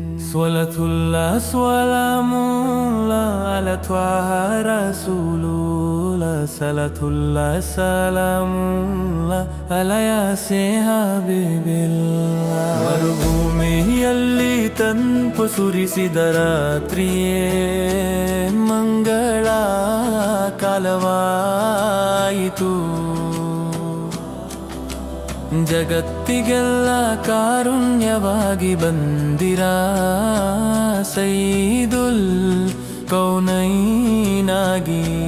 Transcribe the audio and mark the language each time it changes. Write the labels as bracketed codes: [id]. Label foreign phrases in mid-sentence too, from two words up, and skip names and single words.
[ar] صلاة الله سلام الله على طه رسول الله. صلاة الله سلام الله على يس حبيب الله. [kn] ಮರುಭೂಮಿಯಲ್ಲಿ ತಂಪು ಸುರಿಸಿದ ರಾತ್ರಿಯೇ ಮಂಗಳ ಕಾಲವಾಯಿತು. ಜಗತ್ತಿಗೆಲ್ಲ ಕಾರುಣ್ಯವಾಗಿ ಬಂದಿರಾ ಸೈದುಲ್ ಕೌನೈನಾಗಿ.